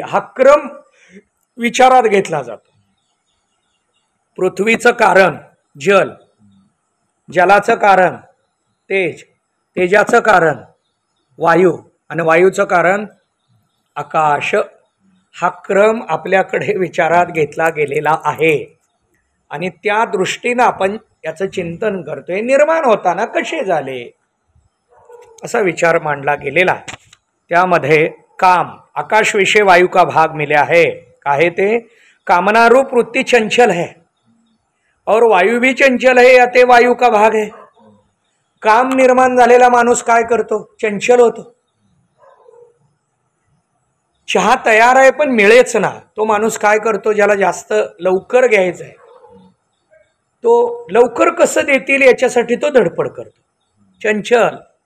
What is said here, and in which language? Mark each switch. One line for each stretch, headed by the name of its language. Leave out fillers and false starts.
Marathi: हा क्रम विचारात घेतला जातो. पृथ्वीचं कारण जल, जलाचं कारण तेज, तेजाचं कारण वायू आणि वायूचं कारण आकाश. हा क्रम आपल्याकडे विचारात घेतला गेलेला आहे आणि त्या दृष्टीनं आपण याचं चिंतन करतोय. निर्माण होताना कसे झाले असा विचार मांडला गेलेला. त्यामध्ये
Hindi: काम, आकाश विषय वायु का भाग मिला है. काहे ते? कामना रूप वृत्ति चंचल है और वायु भी चंचल है या ते वायु का भाग है.
Marathi: काम निर्माण झालेला माणूस काय करतो? चंचल होतो. चहा तयार आहे पण मिळेच ना, तो माणूस काय करतो? ज्याला जास्त लवकर घ्यायचं आहे तो लवकर कसं देतील याच्यासाठी तो धडपड करतो. चंचल.